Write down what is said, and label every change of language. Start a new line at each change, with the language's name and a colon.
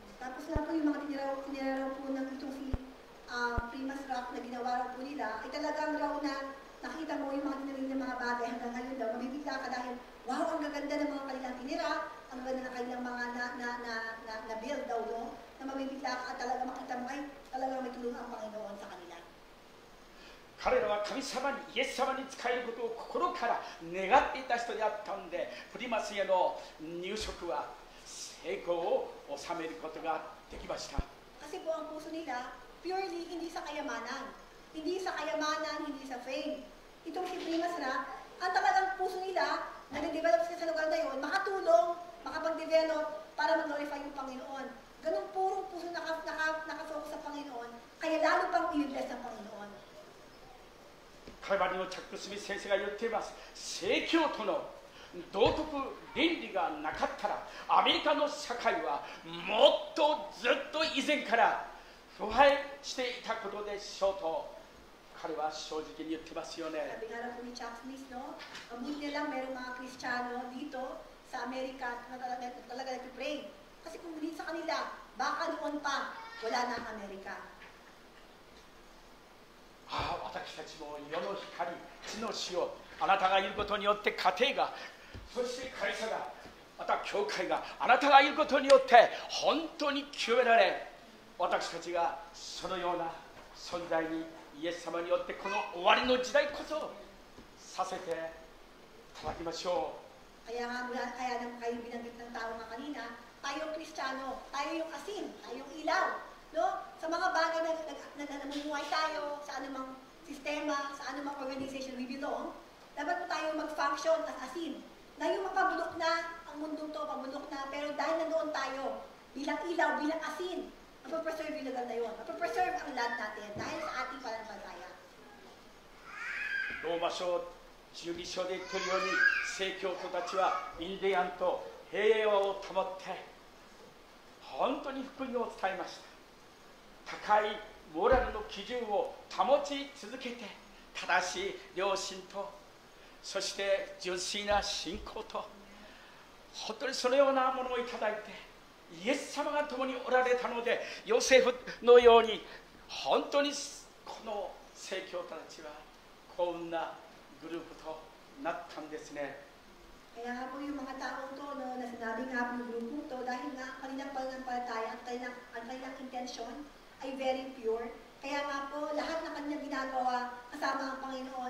Filipino: Tapos na po yung mga tiniraw po ng itong si Primas Rock na ginawa raw po nila, ay talagang raw na nakita mo yung mga tinarin ng mga bagay hanggang ngayon daw, mabibigla ka dahil, wow, ang gaganda ng mga kanilang tinira, ang ganda ng kanilang mga na-build daw, no? Na mabibigla ka at talaga makita mo ay talagang may tulong ang Panginoon sa kanila.
Japanese: 彼らは神様にイエス様に仕えることを心から願っていた人であったので、プリマスへの入植は成功を収めることができました。
Filipino: Kasi po ang puso nila, purely hindi sa kayamanan. Hindi sa kayamanan, hindi sa fame. Itong si Primas Rock, ang talagang puso nila, nag-develop sila sa lugar na yun, makatulong, makapag-develop para mag-glorify yung Panginoon. Ganun purong puso nakafocus sa Panginoon, kaya lalo pang i-bless ng Panginoon.
Japanese: カルバリのチャック・スミス先生が言っています。聖教徒の道徳倫理がなかったらアメリカの社会はもっとずっと以前から腐敗していたことでしょうと彼は正直に言ってますよね。
Filipino: Sabi nga lang po ni Chuck Smith, no? Mabuti na lang merong mga Kristiyano dito sa Amerika na talaga nag-pray. Kasi kung hindi sa kanila, baka noon pa, wala na ang Amerika.
Japanese: ああ、私たちも世の光、地の塩、あなたがいることによって家庭が、そして会社が、また教会が、あなたがいることによって本当に清められ、私たちがそのような存在にイエス様によってこの終わりの時代こそさせていただきましょう。
Filipino: Kaya nang kayo binanggit ng tao nga kanina, tayong Kristiyano, tayo yung asin, tayo yung ilaw. No? Sa mga bagay na namumuhay tayo, sa anumang sistema, sa anumang
English: organization we belong,
Filipino: dapat po tayo mag-function as asin. Na yung mapabulok na, ang mundong to, pabulok na, pero dahil nandoon tayo, bilang ilaw, bilang asin, mapapreserve yung lugar na yun. Mapapreserve ang land natin dahil sa ating pananampalataya.
Japanese: ローマ書12章で言っているように聖教徒たちはインディアンと平和を保って本当に福音を伝えました。高いモラルの基準を保ち続けて正しい良心とそして純粋な信仰と本当にそのようなものをいただいてイエス様が共におられたのでヨセフのように本当にこの聖教徒たちは幸運なグループとなったんですね。
Filipino: Kaya nga po yung mga taong to, no, na sinabi nga po yung grupong to, dahil nga kanilang pananampalataya at kanilang intensyon ay
English: very pure.
Filipino: Kaya nga po, lahat ng kanilang ginagawa kasama ang Panginoon.